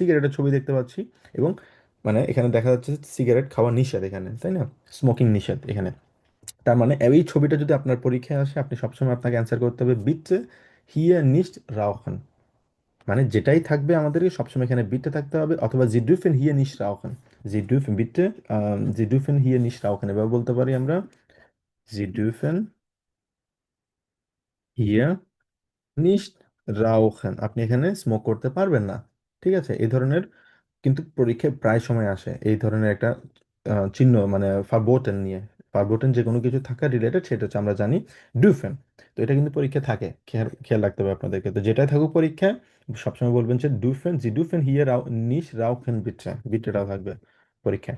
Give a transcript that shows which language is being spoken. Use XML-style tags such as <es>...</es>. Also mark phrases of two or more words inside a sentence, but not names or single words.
<bn>সিগারেটের ছবি দেখতে পাচ্ছি, এবং মানে এখানে দেখা যাচ্ছে সিগারেট খাওয়া নিষেধ এখানে, তাই না? স্মোকিং নিষেধ এখানে। তার মানে এই ছবিটা যদি আপনার পরীক্ষায় আসে, আপনি সবসময় আপনাকে অ্যান্সার করতে হবে</bn> <de>bitte hier nicht rauchen,</de> <bn>মানে যেটাই থাকবে আমাদেরকে সবসময় এখানে বিটে থাকতে হবে, অথবা</bn> <de>Sie dürfen hier nicht rauchen, Sie dürfen bitte, Sie dürfen hier nicht rauchen,</de> <bn>এবার বলতে পারি আমরা</bn> <de>Sie dürfen hier nicht rauchen,</de> <bn>আপনি এখানে স্মোক করতে পারবেন না। ঠিক আছে, এই ধরনের কিন্তু পরীক্ষায় প্রায় সময় আসে এই ধরনের একটা চিহ্ন, মানে ফারবোটেন নিয়ে। ফারবোটেন যে কোনো কিছু থাকা রিলেটেড, সেটা হচ্ছে আমরা জানি ডুফেন। তো এটা কিন্তু পরীক্ষা থাকে, খেয়াল খেয়াল রাখতে হবে আপনাদেরকে। তো যেটাই থাকুক পরীক্ষায় সবসময় বলবেন যে ডুফেন,</bn> <de>Sie dürfen hier nicht rauchen bitte,</de> <bn>বিট্রেটাও থাকবে পরীক্ষায়।</bn>